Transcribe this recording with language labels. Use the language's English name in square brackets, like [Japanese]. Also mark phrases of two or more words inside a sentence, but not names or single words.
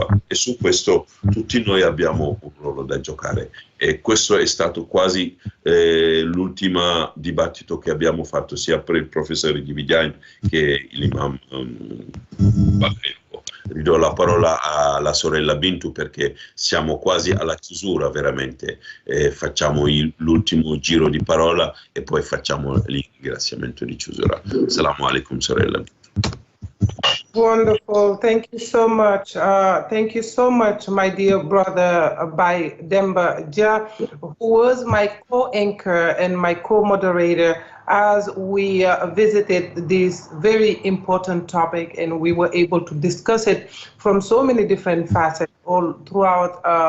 [Italian] E su questo tutti noi abbiamo un ruolo da giocare, e questo è stato quasi l'ultimo dibattito che abbiamo fatto sia per il professore di Vidiane che l'imam Bakayoko. Ridò la parola alla sorella Bintu perché siamo quasi alla chiusura veramente, facciamo l'ultimo giro di parola e poi facciamo il ringraziamento di chiusura. [Arabic] السلام عليكم, [Italian] sorella Bintu. [English] Wonderful. Thank you so much. Thank you so much, my dear brother Bai Demba Dia, who was my co-anchor and my co-moderator as we visited this very important topic, and we were able to discuss it from so many different facets all throughout